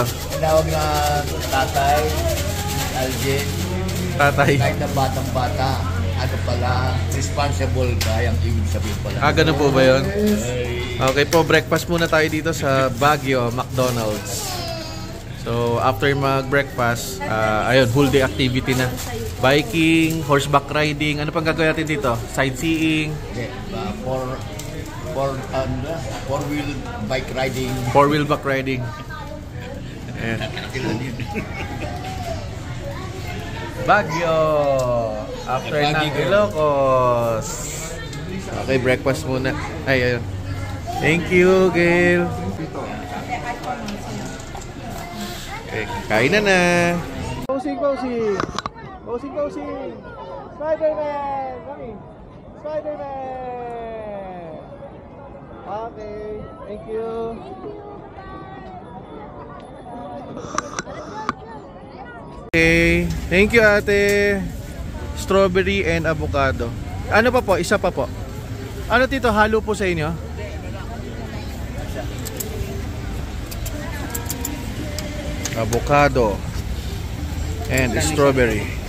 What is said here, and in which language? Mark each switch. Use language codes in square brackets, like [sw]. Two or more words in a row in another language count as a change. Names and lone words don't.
[tl] Tinawag na tatay, Aljen. Tatay. Kahit na batang-bata, ano pala, responsible ka, yung ibig sabihin pala. Ganun po ba yun? Okay po, breakfast muna tayo dito sa Baguio, McDonald's. So, after mag-breakfast, ayun, [en] whole day activity na. Biking, horseback riding, [tl] ano pang gagawin natin dito? [en] Sightseeing. Four-wheel bike riding. Four-wheel bike riding. [tl] Ayan. Baguio! After ng Ilocos. Okay, breakfast muna. Ay, ayun. [en] Thank you, Gail. [tl] Okay, kain na. [en] Posing. Spider-Man! Mami! Spider-Man! Okay, thank you. Okay, thank you, [tl] ate. [en] Strawberry and avocado. [tl] Ano pa po? Isa pa po. Ano, Tito? Halo po sa inyo? [en] Avocado and strawberry.